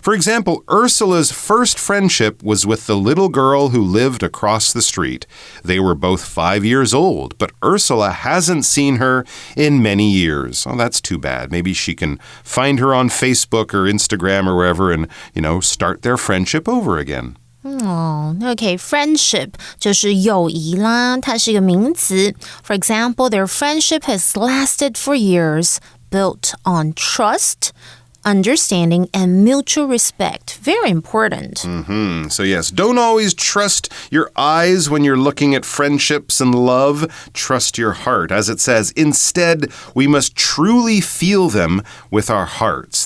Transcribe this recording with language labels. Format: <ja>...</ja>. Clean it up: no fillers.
<en>For example, Ursula's first friendship was with the little girl who lived across the street. They were both 5 years old, but Ursula hasn't seen her in many years. Oh, that's too bad. Maybe she can find her on Facebook or Instagram or wherever and, start their friendship over again.</en> <zh>Okay,</zh> <en>friendship</en> <zh>就是友谊啦，它是一个名词。</zh> <en>For example, their friendship has lasted for years, built on trust, understanding, and mutual respect. Very important. So yes, don't always trust your eyes when you're looking at friendships and love. Trust your heart. As it says, instead, we must truly feel them with our hearts.</en>